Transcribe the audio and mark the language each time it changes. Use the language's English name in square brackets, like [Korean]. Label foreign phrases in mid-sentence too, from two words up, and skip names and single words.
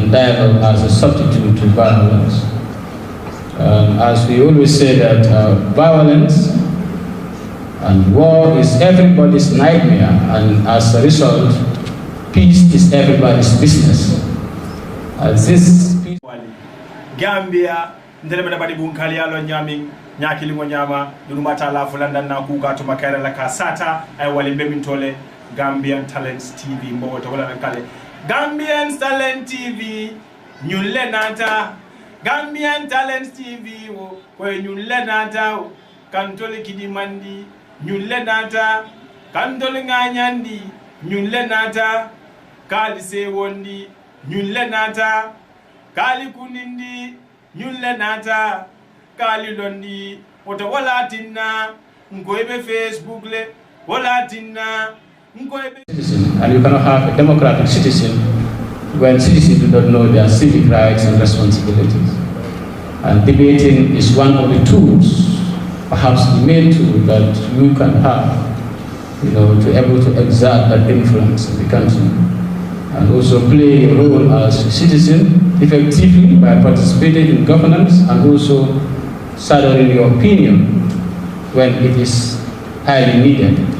[English] dialogue as a substitute to violence. As we always say that violence and war is everybody's nightmare, and as a result, peace is everybody's business. As this peace Gambia, [Mandingo] ndelebeda badi bunkali alo nyaming nyakili mo nyama dunumata la fulanda na kuka to makara la kasata ay wali mbemintole Gambian Talents TV mbo to wala kale Gambian Talent TV nyulle nata Gambian Talents TV wo nyulle nata kantole kidimandi nyulle nata kantole nganyandi nyulle nata kali se wondi nyulle nata kali kunindi nyulle nata kali londi oto wala tinna ngoebe Facebook le wala tinna ngoebe. [English] And you cannot have a democratic citizen when citizens do not know their civic rights and responsibilities. And debating is one of the tools, perhaps the main tool that you can have, to able to exert that influence in the country, and also play a role as a citizen effectively by participating in governance and also shadowing your opinion when it is highly needed.